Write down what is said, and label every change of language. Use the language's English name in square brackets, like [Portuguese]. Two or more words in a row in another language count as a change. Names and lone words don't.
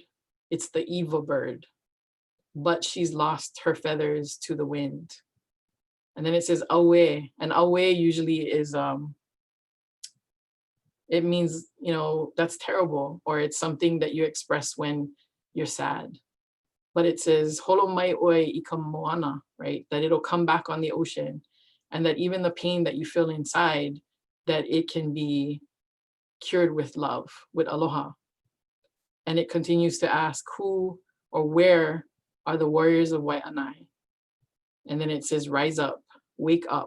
[English] It's the Eva bird, but she's lost her feathers to the wind. And then it says awe, and awe usually is, it means, you know, that's terrible, or it's something that you express when you're sad. but it says [Hawaiian] holo mai oe ika moana, [English] right? That it'll come back on the ocean, and that even the pain that you feel inside, that it can be cured with love, with aloha. And it continues to ask, who or where are the warriors of Wai'anae? And then it says, rise up, wake up.